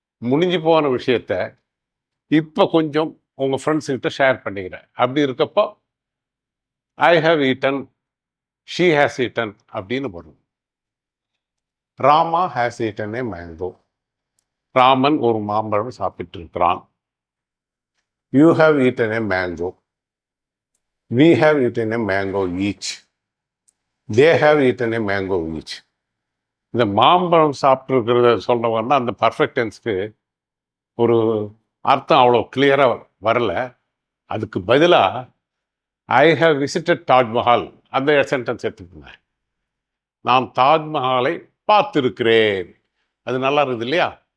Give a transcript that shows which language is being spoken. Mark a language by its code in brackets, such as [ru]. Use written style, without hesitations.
[ta] முடிஞ்சு போன விஷயத்த இப்போ கொஞ்சம் உங்கள் ஃப்ரெண்ட்ஸுக்கிட்ட ஷேர் பண்ணிக்கிறேன். அப்படி இருக்கப்போ [en] I have eaten, she has eaten [ta] அப்படின்னு வரும். [en] Rama has eaten a mango. [ta] Raman ஒரு மாம்பழம் சாப்பிட்டு இருக்கிறான். [en] You have eaten a mango. We have eaten a mango each. They have eaten a mango each. [ta] இந்த மாம்பழம் சாப்பிட்ருக்கிறத சொல்கிறவங்கன்னா அந்த பர்ஃபெக்ட் டென்ஸ்க்கு ஒரு அர்த்தம் அவ்வளோ கிளியராக வரல. அதுக்கு பதிலாக [en] I have visited Taj Mahal [ta] அந்த சென்டென்ஸ் எடுத்துக்கோங்க. நான் தாஜ்மஹாலை பார்த்துருக்கிறேன். அது நல்லா இருக்குது இல்லையா?